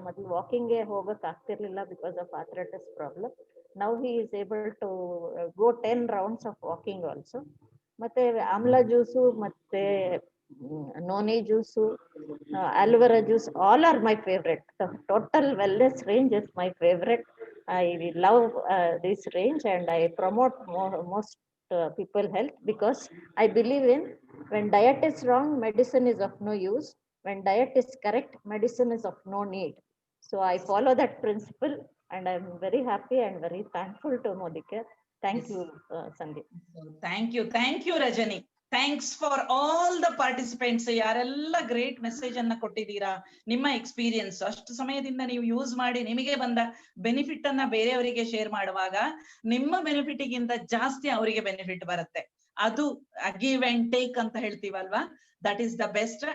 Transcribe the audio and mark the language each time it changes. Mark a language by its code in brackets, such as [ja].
[kn] ಮೊದಲು ವಾಕಿಂಗ್ಗೆ ಹೋಗಕ್ ಆಗ್ತಿರ್ಲಿಲ್ಲ because of arthritis problem. [en] Now he is able to go 10 rounds of walking also. ಮತ್ತೆ ಆಮ್ಲ juice, ಮತ್ತೆ noni juice, aloe vera juice, all are my favourite. Total wellness range is my favourite. I love this range and I promote most people health, because I believe in when diet is wrong, medicine is of no use. When diet is correct, medicine is of no need. So I follow that principle and I'm very happy and very thankful to Modicare. Thank you, Sandeep. Thank you, Rajani. Thanks for all the participants. [kn] ಯಾರೆಲ್ಲ great message ಅನ್ನ ಕೊಟ್ಟಿದ್ದೀರಾ, ನಿಮ್ಮ experience ಅಷ್ಟು ಸಮಯದಿಂದ ನೀವು use ಮಾಡಿ ನಿಮಗೆ ಬಂದ ಬೆನಿಫಿಟ್ ಅನ್ನ ಬೇರೆಯವರಿಗೆ ಶೇರ್ ಮಾಡುವಾಗ ನಿಮ್ಮ ಬೆನಿಫಿಟ್ ಗಿಂತ ಜಾಸ್ತಿ ಅವರಿಗೆ ಬೆನಿಫಿಟ್ ಬರುತ್ತೆ. ಅದು ಗಿವ್ ಅಂಡ್ ಟೇಕ್ ಅಂತ ಹೇಳ್ತೀವಲ್ವಾ, [en] That is the best.